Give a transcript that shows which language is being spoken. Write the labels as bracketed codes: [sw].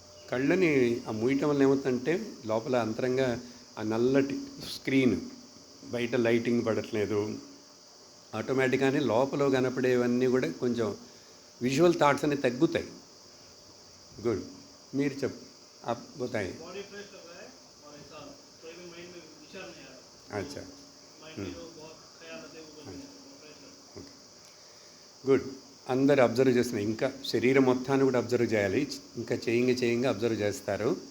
[te] కళ్ళని ఆ మూయటం వల్ల ఏమవుతుందంటే లోపల అంతరంగా ఆ నల్లటి స్క్రీన్, బయట లైటింగ్ పడట్లేదు, ఆటోమేటిక్గానే లోపల కనపడేవన్నీ కూడా కొంచెం విజువల్ థాట్స్ అనేవి తగ్గుతాయి. [hi] गुड. [te] మీరు చెప్పు. [hi] आप बताएं. बॉडी फ्रेश लग रहा है और ऐसा कोई भी माइंड में विचार नहीं आ रहा. अच्छा. माइंड में जो बहुत ख्याल आते हैं वो फ्रेश लग [te] ఓకే, గుడ్. అందరు అబ్జర్వ్ చేస్తున్నారు. ఇంకా శరీరం మొత్తాన్ని కూడా అబ్జర్వ్ చేయాలి. ఇంకా చేయంగా అబ్జర్వ్ చేస్తారు.